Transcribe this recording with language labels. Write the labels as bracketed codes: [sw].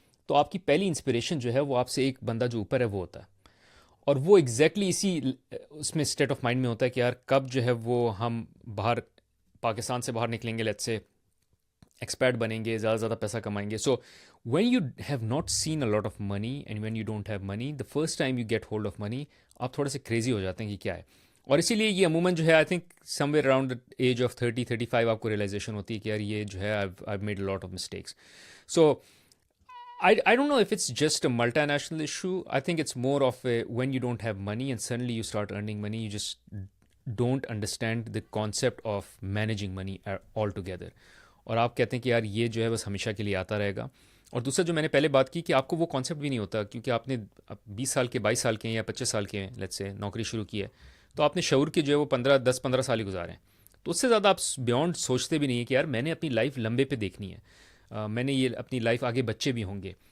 [ur] تو آپ کی پہلی انسپریشن جو ہے وہ آپ سے ایک بندہ جو اوپر ہے وہ ہوتا ہے، اور وہ ایگزیکٹلی اسی اس میں اسٹیٹ آف مائنڈ میں ہوتا ہے کہ یار کب جو ہے وہ ہم باہر پاکستان سے باہر نکلیں گے، لیٹ سے ایکسپیرٹ بنیں گے، زیادہ سے زیادہ پیسہ کمائیں گے. [en] so when you have not seen a lot of money and when you don't have money, the first time you get hold of money, [ur] آپ تھوڑے سے کریزی ہو جاتے ہیں کہ کیا ہے. اور اسی لیے یہ عموماً جو ہے [en] I think somewhere around age of [ur] 30-35 آپ کو ریئلائزیشن ہوتی ہے کہ یار یہ جو ہے [en] I made a lot of mistakes. So I don't know if it's just a multinational issue. I think it's more of a when you don't have money and suddenly you start earning money, you just don't understand the concept of managing money altogether. [ur] اور آپ کہتے ہیں کہ یار یہ جو ہے بس ہمیشہ کے لیے آتا رہے گا. اور دوسرا جو میں نے پہلے بات کی کہ آپ کو وہ کانسیپٹ بھی نہیں ہوتا، کیونکہ آپ نے 20 سال کے 22 سال کے ہیں یا 25 سال کے ہیں لیٹس سے نوکری شروع کی ہے، تو آپ نے شعور کے جو ہے وہ 10-15 سال ہی گزارے ہیں. تو اس سے زیادہ آپ بیونڈ سوچتے بھی نہیں ہیں کہ یار میں نے اپنی لائف لمبے پہ دیکھنی ہے، میں نے یہ اپنی لائف آگے بچے بھی ہوں گے.